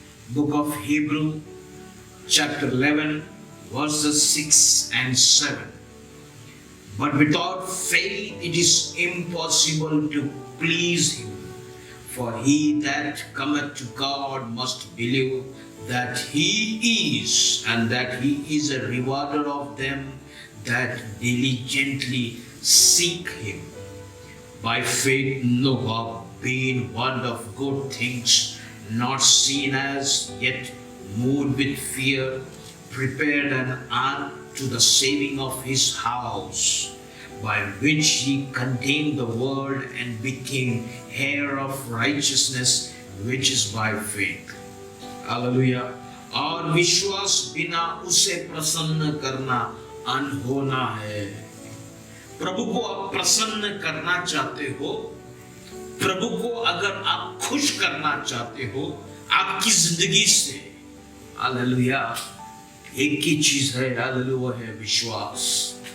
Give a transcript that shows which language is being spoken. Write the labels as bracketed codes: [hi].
[en] Book of Hebrew chapter 11 verses 6 and 7. But without faith it is impossible to please him. For he that cometh to God must believe that he is, and that he is a rewarder of them that diligently seek him. By faith Noah, being warned of good things not seen as yet, moved with fear, prepared an ark to the saving of his house, by which he condemned the world and became heir of righteousness which is by faith. Hallelujah. [hi] और विश्वास बिना उसे प्रसन्न करना अनहोना है। प्रभु को आप प्रसन्न करना चाहते हो, प्रभु को अगर आप खुश करना चाहते हो आपकी जिंदगी से, हालेलुया, एक ही चीज है, हालेलुया, वो है विश्वास।